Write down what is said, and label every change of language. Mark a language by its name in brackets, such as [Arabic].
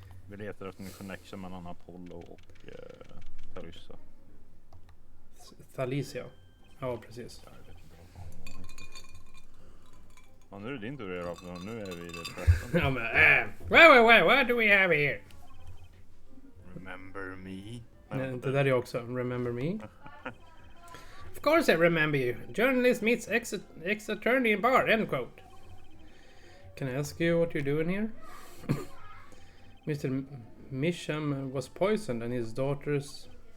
[Swedish] Vi letar efter en connection mellan Apollo och Thalyssa. Thalicia. Ja, precis. Jag vet inte vad fan hon heter. Ja, nu är det din tur att göra, för nu är vi i det 13. Ja, men [English] what do we have here? Remember me? [Swedish] Nej, det där är också Remember Me. [English] Of course I remember you. Journalist meets ex-attorney in bar, end quote. Can I ask you what you're doing here? Mr. Misham was poisoned and his daughters...